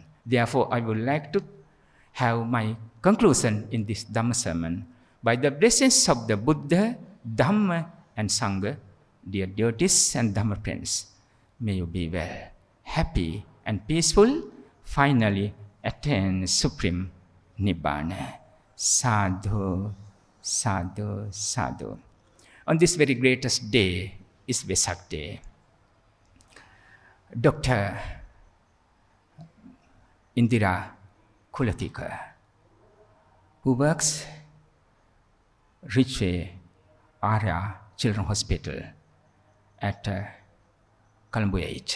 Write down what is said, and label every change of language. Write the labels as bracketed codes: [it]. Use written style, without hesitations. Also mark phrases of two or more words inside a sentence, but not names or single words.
[en] Therefore, I would like to have my conclusion in this Dhamma sermon. By the blessings of the Buddha, Dhamma and Sangha, dear devotees and Dhamma friends, may you be well, happy and peaceful, finally attain supreme Nibbana. [pi] Sadhu, sadhu, sadhu. [en] On this very greatest day is Vesak Day. Dr. Indira Kulatika, who works Richway Arya Children's Hospital at Colombo 8.